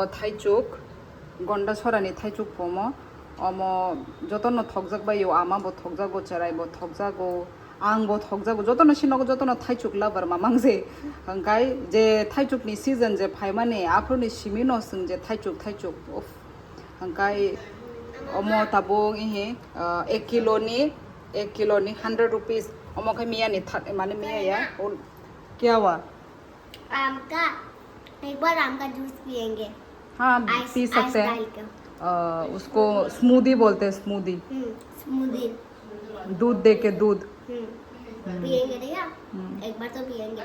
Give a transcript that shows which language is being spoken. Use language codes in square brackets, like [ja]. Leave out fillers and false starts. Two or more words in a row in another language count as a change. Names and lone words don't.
[trp] थाइचुक गंडा सरानि थाइचुक पमो अमो जतन थकजाक बायो आमा ब थकजागो चराय ब थकजागो आं ब थकजागो जतन सिनगो जतन थाइचुक लाबर मामांजे हंगाय जे थाइचुकनि सीजन जे फाइमाने आफोरनि सिमिनो जों जे थाइचुक उफ हंगाय अमो ताबो इहे 1 किलोनि 100 रुपीस अमो खाय मियानि माने मिया [hi] या क्या हुआ आम का एक बार आम का जूस पियेंगे हाँ पी सकते हैं उसको स्मूदी बोलते हैं स्मूदी दूध दे के दूध पियेंगे नहीं एक बार तो पियेंगे